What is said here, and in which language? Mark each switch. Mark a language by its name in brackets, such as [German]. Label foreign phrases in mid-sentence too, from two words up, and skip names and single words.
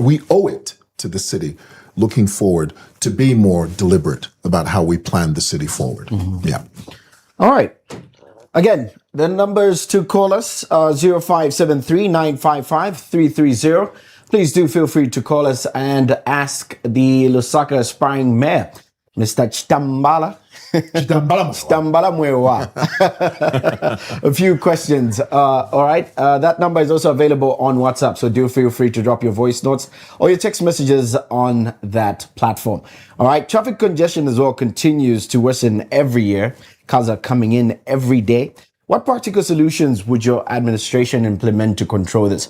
[English] We owe it to the city, looking forward, to be more deliberate about how we plan the city forward. All right. Again, the numbers to call us are 0573-955-330. Please do feel free to call us and ask the Lusaka aspiring mayor, Mr. Chitambala. Chitambala Mwewa. A few questions. All right. That number is also available on WhatsApp, so do feel free to drop your voice notes or your text messages on that platform. All right. Traffic congestion as well continues to worsen every year. Cars are coming in every day. What practical solutions would your administration implement to control this?